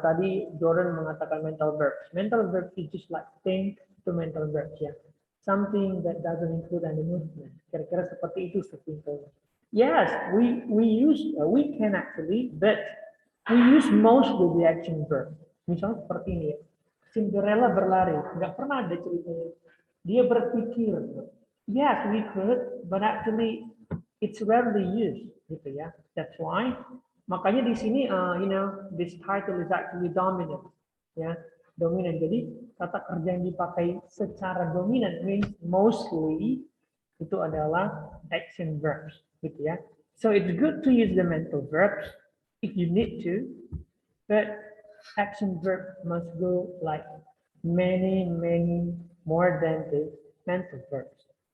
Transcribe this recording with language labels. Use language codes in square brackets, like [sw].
[id] Tadi Jordan mengatakan [en] mental verbs. Mental verbs is just like think to mental verbs, [id] ya. [en] Something that doesn't include any movement. [id] Kira-kira seperti itu sesimpelnya. [en] Yes, we can actually, but we use mostly the action verb. [id] Misalnya seperti ini, Cinderella berlari, nggak pernah ada ceritanya. Dia berpikir. [en] Yes, we could, but actually it's rarely used, [id] gitu ya. [en] That's why. [id] Makanya di sini, [en] this title is actually dominant, [id] ya, dominan. Jadi kata kerja yang dipakai secara dominan [en] means mostly [id] itu adalah action verbs, gitu ya. [en] So it's good to use the mental verbs if you need to, but action verb must go like many more than the mental verbs.